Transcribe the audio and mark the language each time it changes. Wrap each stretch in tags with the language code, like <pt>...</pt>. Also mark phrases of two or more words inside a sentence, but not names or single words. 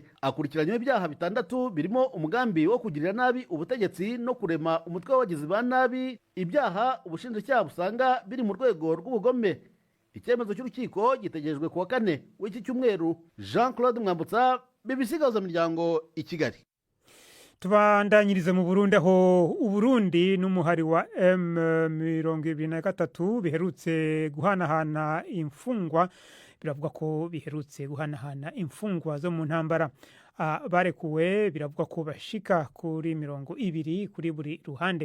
<rw>Akurikiranyweho ibyaha 6 birimo umugambi wo kugirira nabi ubutegetsi no kurema umutwe w'abagizi ba nabi, ibyaha ubushinjacyaha busanga biri mu rwego rw'ubugome. Icyemezo cy'urukiko gitegerejwe kuwa 4 w'iki cyumweru. Jean Claude Mwambutsa, BBC Gahuzamiryango, i Kigali.</rw> <rn>Tubandanyirize mu Burundi, aho Uburundi n'umuhari wa M23 biherutse guhanahana imfungwa. Biravuga ko biherutse guhanahana imfungwa zo mu ntambara. Barekuwe biravuga ko bashika kuri 20 kuri buri ruhande.</rn>